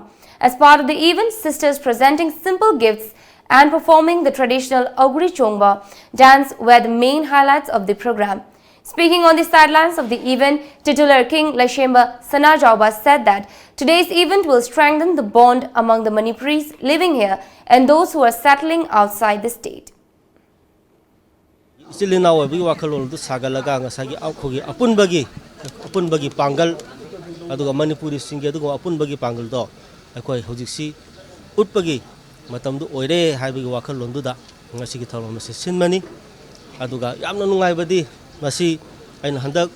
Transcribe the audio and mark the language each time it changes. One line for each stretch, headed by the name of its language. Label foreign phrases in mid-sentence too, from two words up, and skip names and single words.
English: As part of the event, sisters presenting simple gifts and performing the traditional Ogri Chongba dance were the main highlights of the program. Speaking on the sidelines of the event, titular King Laishema Sanajauba said that today's event will strengthen the bond among the Manipuris living here and those who are settling outside the state.
Manipuri: Silina wabi wakalol du sagalaga ngasagi akhogi apunbagi pangal aduga Manipuri singe aduga apunbagi pangal do akoi hojiksi utpagi matamdu oire haibigi wakalol du da ngasigi thalom mase sinmani aduga yamna nungai badi masi aina handak